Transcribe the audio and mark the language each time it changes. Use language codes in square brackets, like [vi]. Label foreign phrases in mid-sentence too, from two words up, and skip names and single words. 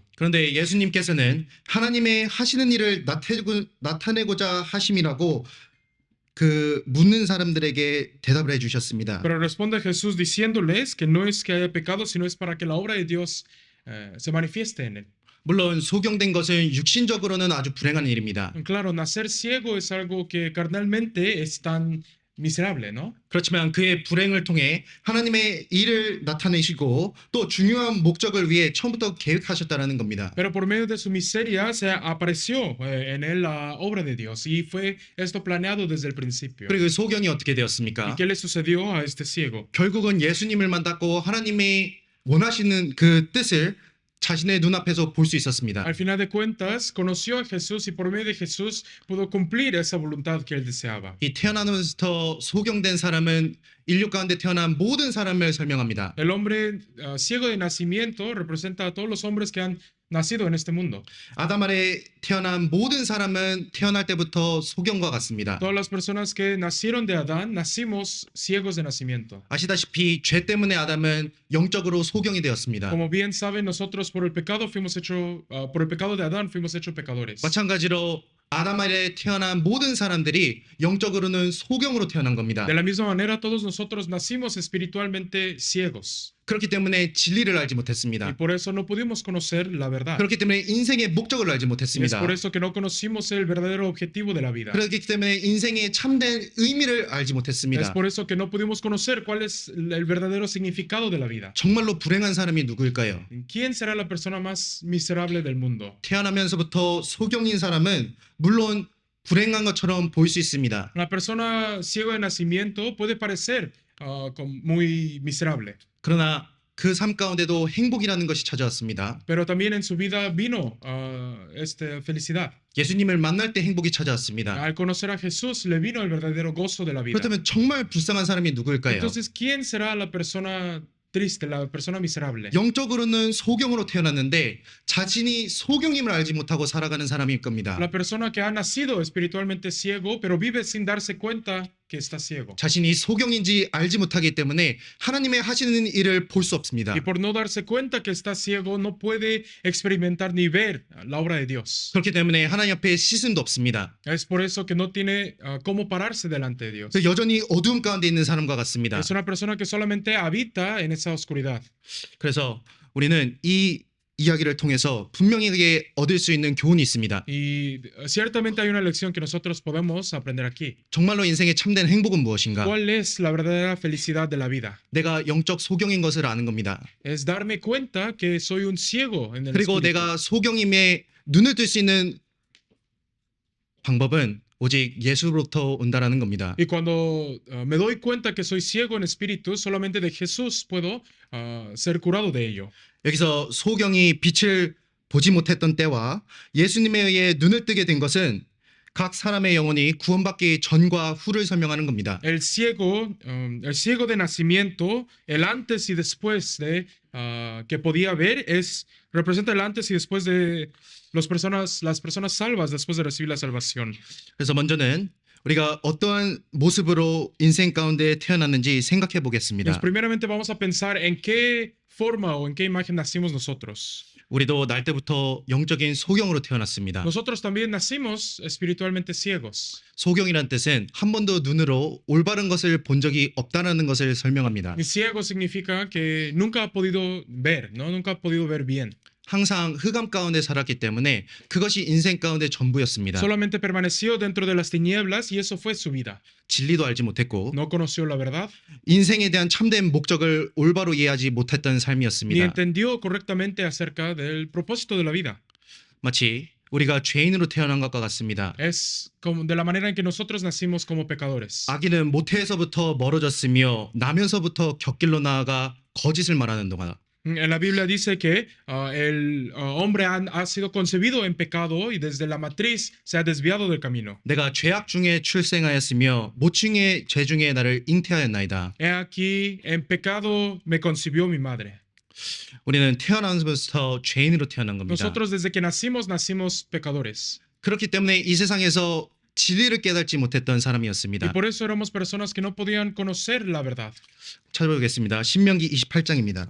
[ko] 그런데 예수님께서는 하나님의 하시는 일을 나타내고자 하심이라고 그 묻는 사람들에게 대답을 해주셨습니다. [es] Pero responde Jesús diciéndoles que no es que haya pecado, sino es para que la obra de Dios se manifieste en él. [ko] 물론 소경된 것은 육신적으로는 아주 불행한 일입니다. [es] Claro, nacer ciego es algo que carnalmente es tan miserable, ¿no? [ko] 그렇지만 그의 불행을 통해 하나님의 일을 나타내시고 또 중요한 목적을 위해 처음부터 계획하셨다는 겁니다. [es] Pero por medio de su miseria se apareció en él la obra de Dios y fue esto planeado desde el principio. [ko] 그리고 그 소경이 어떻게 [es] ¿Y [ko] 되었습니까? [es] qué le sucedió a este ciego? [ko] 결국은 예수님을 만났고 하나님이 원하시는 그 뜻을 자신의 눈앞에서 볼 수 있었습니다. [es] Al final de cuentas, conoció a Jesús y por medio de Jesús pudo cumplir esa voluntad que él deseaba. [ko] 이 태어나면서부터 소경된 사람은 인류 가운데 태어난 모든 사람을 설명합니다. [es] El hombre ciego de nacimiento representa a todos los hombres que han nacido en este mundo. [ko] 아담 아래 태어난 모든 사람은 태어날 때부터 소경과 같습니다. [es] Todas las personas que nacieron de Adán, nacimos ciegos de nacimiento. [ko] 아시다시피 죄 때문에 아담은 영적으로 소경이 되었습니다. [es] Como bien saben, nosotros por el pecado por el pecado de Adán fuimos hechos pecadores. [ko] 마찬가지로 아담 아래 태어난 모든 사람들이 영적으로는 소경으로 태어난 겁니다. [es] De la misma manera, todos nosotros nacimos espiritualmente ciegos [ko] 그렇기 때문에 진리를 알지 [es] y [ko] 못했습니다. [es] por eso no pudimos conocer la verdad. [ko] 그렇기 때문에 인생의 목적을 알지 [es] Y es [ko] 못했습니다. [es] por eso que no conocimos el verdadero objetivo de la vida. [ko] 그렇기 때문에 인생의 참된 의미를 알지 [es] Es [ko] 못했습니다. [es] por eso que no pudimos conocer cuál es el verdadero significado de la vida. [ko] 정말로 불행한 사람이 누구일까요? [es] ¿Quién será la persona más miserable del mundo? [ko] 태어나면서부터 소경인 사람은 물론 불행한 것처럼 보일 수 있습니다. [es] La persona ciego de nacimiento puede parecer muy miserable, [ko] 그러나 그 삶 가운데도 행복이라는 것이 찾아왔습니다. [es] pero también en su vida vino felicidad. [ko] 예수님을 만날 때 행복이 찾아왔습니다. [es] Al conocer a Jesús le vino el verdadero gozo de la vida. [ko] 그렇다면 정말 불쌍한 사람이 누구일까요? [es] Entonces, ¿quién será la persona triste, la persona miserable? [ko] 영적으로는 소경으로 태어났는데 자신이 소경임을 알지 못하고 살아가는 사람일 겁니다. [es] La persona que ha nacido espiritualmente ciego, pero vive sin darse cuenta que está ciego. [ko] 자신이 소경인지 알지 못하기 때문에 하나님의 하시는 일을 볼 수 없습니다. [es] Y por no darse cuenta que está ciego, no puede experimentar ni ver la obra de Dios. [ko] 그렇기 때문에 하나님 앞에 시선도 없습니다. [es] Es por eso que no tiene cómo pararse delante de Dios. [ko] 그래서 여전히 어두움 가운데 있는 사람과 같습니다. [es] Es una persona que solamente habita en esa oscuridad. [ko] 그래서 우리는 이 이야기를 통해서 분명하게 얻을 수 있는 교훈이 있습니다. [es] Y ciertamente hay una lección que nosotros podemos aprender aquí. [ko] 정말로 인생의 참된 행복은 무엇인가? [es] ¿Cuál es la verdadera felicidad de la vida? [ko] 내가 영적 소경인 것을 아는 겁니다. [es] Es darme cuenta que soy un ciego en el [ko] 그리고 [es] espíritu. [ko] 내가 소경임에 눈을 뜰 수 있는 방법은 오직 예수로부터 온다라는 겁니다. [es] Y cuando me doy cuenta que soy ciego en espíritu, solamente de Jesús puedo ser curado de ello. [ko] 여기서 소경이 빛을 보지 못했던 때와 예수님에 의해 눈을 뜨게 된 것은 각 사람의 영혼이 구원받기 전과 후를 설명하는 겁니다. [es] El ciego de nacimiento, el antes y después de que podía ver, representa el antes y después de las personas salvas después de recibir la salvación. [ko] 그래서 먼저는 우리가 어떠한 모습으로 인생 가운데 태어났는지 생각해 보겠습니다. [es] Pues primeramente vamos a pensar en qué forma o en qué imagen nacimos nosotros. [ko] 우리도 날 때부터 영적인 소경으로 태어났습니다. [es] Nosotros también nacimos espiritualmente ciegos. [ko] 소경이란 뜻은 한 번도 눈으로 올바른 것을 본 적이 없다는 것을 설명합니다. [es] Y ciego significa que nunca ha podido ver, ¿no? Nunca ha podido ver bien. [ko] 항상 흑암 가운데 살았기 때문에 그것이 인생 가운데 전부였습니다. [es] Solamente permaneció dentro de las tinieblas y eso fue su vida. [ko] 진리도 알지 못했고 [es] No conoció la verdad, [ko] 인생에 대한 참된 목적을 올바로 이해하지 못했던 [es] ni [ko] 삶이었습니다. [es] entendió correctamente acerca del propósito de la vida. [ko] 마치 우리가 죄인으로 태어난 것과 같습니다. [es] Es como de la manera en que nosotros nacimos como pecadores. [ko] 아기는 모태에서부터 멀어졌으며 나면서부터 곁길로 나아가 거짓을 말하는 동안 [es] En la Biblia dice que el hombre ha sido concebido en pecado y desde la matriz se ha desviado del camino. [ko] 내가 죄악 중에 출생하였으며 모충의 죄 중에 나를 잉태하였나이다. [es] He aquí, en pecado me concibió mi madre. [ko] 우리는 태어나면서부터 죄인으로 태어난 겁니다. [es] Nosotros desde que nacimos pecadores. [ko] 그렇기 때문에 이 세상에서 진리를 깨닫지 못했던 [es] Y [ko] 사람이었습니다. [es] por eso éramos personas que no podían conocer la verdad. [ko] 찾아보겠습니다. 신명기 28장입니다.